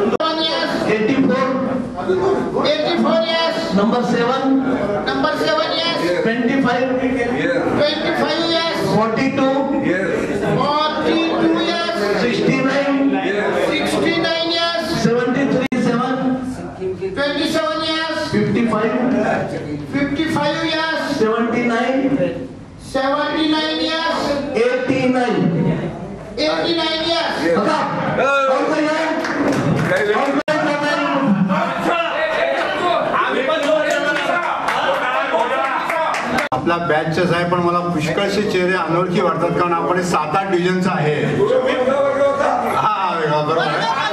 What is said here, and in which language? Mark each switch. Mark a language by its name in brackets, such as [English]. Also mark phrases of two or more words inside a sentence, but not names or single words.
[Marathi] नंबर 7 [English] yes. 25 25 years 42 42 years 69 69 years 73 27 years 55 years 79 years 89 years [Marathi] बघा आपला बॅचच आहे पण मला पुष्कळसे चेहरे अनोळखी वाटतात कारण आपण 7-8 डिव्हिजनचं आहे. हा बरोबर आहे.